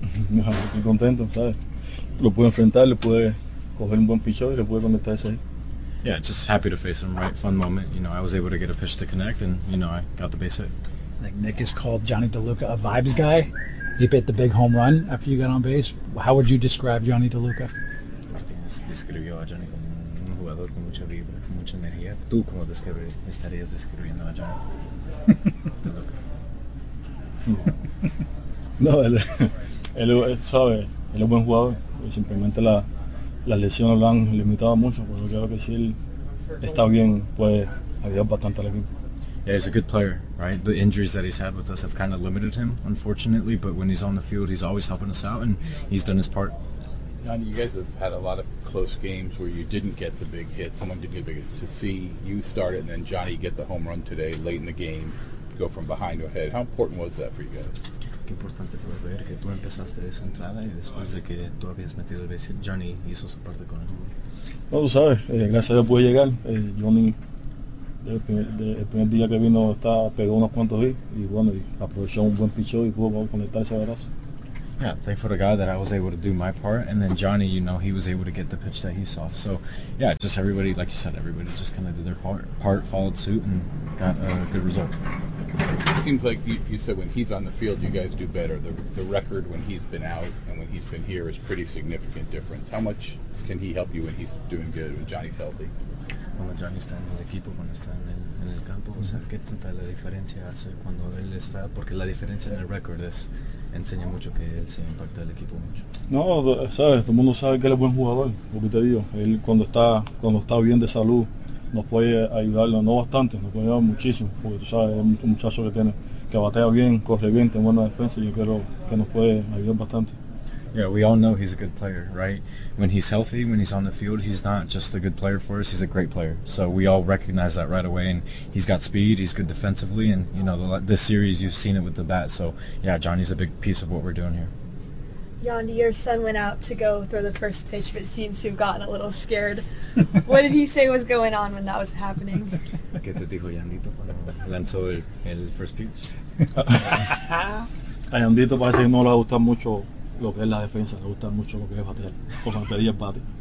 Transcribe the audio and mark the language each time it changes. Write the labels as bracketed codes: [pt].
[es] No, estoy contento, ¿sabes? Lo pude enfrentar, le pude coger un buen picheo y le pude conectar ese ahí. [en] Yeah, just happy to face him, right? Fun moment. You know, I was able to get a pitch to connect, and, you know, I got the base hit. Like Nick has called Johnny DeLuca a vibes guy. He hit the big home run after you got on base. How would you describe Johnny DeLuca? [es] Describió a Johnny como un jugador con mucha vibra, mucha energía. Tú, ¿cómo estarías describiendo a Johnny DeLuca? No, él es suave, él es buen jugador. Simplemente las lesiones lo han limitado mucho, pero creo que si él está bien, puede ayudar bastante al equipo. [en] Yeah, he's a good player, right? The injuries that he's had with us have kind of limited him, unfortunately, but when he's on the field, he's always helping us out, and he's done his part. Johnny, you guys have had a lot of close games where you didn't get the big hit. Someone didn't get a big hit. To see you start it and then Johnny get the home run today late in the game, go from behind to ahead, how important was that for you guys? [es] Qué importante fue ver que tú empezaste esa entrada y después de que tú habías metido el base hit, Johnny hizo su parte con el juego. No, tú sabes, gracias a Dios pude llegar. Johnny, el primer día que vino, pegó unos cuantos hits y bueno, aprovechó un buen picheo y pudo conectar ese abrazo. [en] Yeah, thankful to God that I was able to do my part, and then Johnny, you know, he was able to get the pitch that he saw. So, yeah, just everybody, like you said, everybody just kind of did their part, followed suit, and got a good result. It seems like you said when he's on the field, you guys do better. The record when he's been out and when he's been here is pretty significant difference. How much can he help you when he's doing good, when Johnny's healthy? [es] Cuando Johnny está en el equipo, cuando está en el campo, o sea, ¿qué tanta la diferencia hace cuando él está? Porque la diferencia en el record es... enseña mucho que él se impacta al equipo mucho. No, sabes, todo el mundo sabe que él es buen jugador, lo que te digo. Él cuando está bien de salud, nos puede ayudar, no bastante, nos puede ayudar muchísimo, porque tú sabes, es un muchacho que tiene, que batea bien, corre bien, tiene buena defensa, y yo creo que nos puede ayudar bastante. [en] Yeah, we all know he's a good player, right? When he's healthy, when he's on the field, he's not just a good player for us, he's a great player. So we all recognize that right away, and he's got speed, he's good defensively, and you know, this series, you've seen it with the bat. So yeah, Johnny's a big piece of what we're doing here. Yandy, your son went out to go throw the first pitch, but seems to have gotten a little scared. What did he say was going on when that was happening? [es] ¿Qué te dijo Yandito cuando lanzó el first pitch? A Yandito parece que no le gusta mucho lo que es la defensa, le gusta mucho lo que es batear, como pedía el bate.